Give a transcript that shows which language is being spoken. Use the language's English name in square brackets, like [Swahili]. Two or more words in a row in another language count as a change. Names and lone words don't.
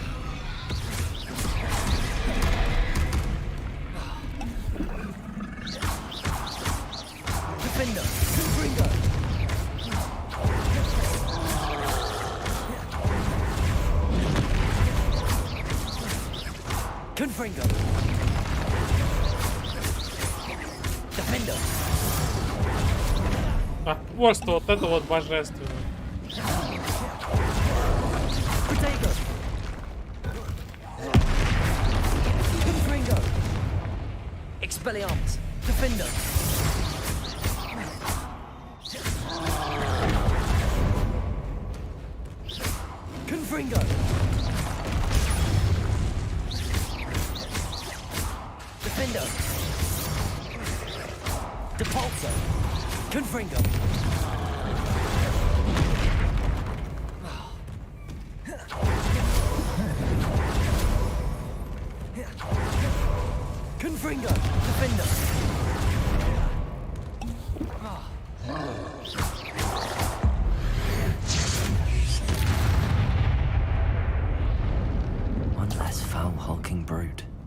[English] Defender, Confringo. Confringo. Defender. [Russian] А просто вот это вот божественно. [English] Protego. Confringo. Expelliarmus. Defender. Confringo. Defender. Depulso. Confringo. Confringo. Defender. One less foul hulking brood.